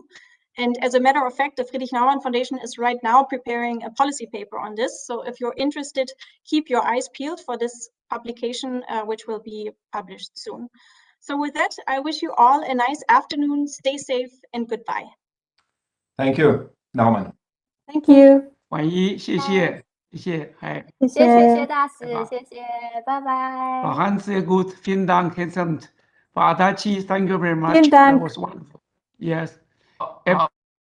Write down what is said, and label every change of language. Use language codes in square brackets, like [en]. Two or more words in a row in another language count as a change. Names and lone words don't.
[en] And as a matter of fact, the Friedrich-Naumann Foundation is right now preparing a policy paper on this. So if you're interested, keep your eyes peeled for this publication, which will be published soon. So with that, I wish you all a nice afternoon, stay safe, and goodbye. Thank you, Naumann. Thank you. [zh] 婉一，谢谢，谢谢，哎，谢谢大使，谢谢，拜拜。 [de] Frau Hans, sehr gut, vielen Dank, Herr Frau Adachi, [en] thank you very much. [de] Vielen Dank. [en] That was wonderful. Yes.